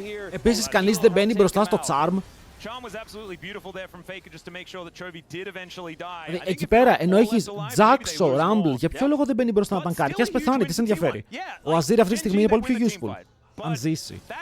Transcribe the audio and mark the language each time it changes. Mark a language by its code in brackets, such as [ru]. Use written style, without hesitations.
[el] Επίσης, κανείς δεν μπαίνει μπροστά στο Charm. [en] Charm was absolutely beautiful there from Faker just to make sure that Chovy did eventually die. [el] Δηλαδή, εκεί πέρα, ενώ έχεις Jaxo, Rumble, για ποιο λόγο δεν μπαίνει μπροστά να ταγκάρει? Και ας πεθάνει, τι σε ενδιαφέρει? Ο Azir αυτή τη στιγμή είναι πολύ πιο useful. Αν ζήσει.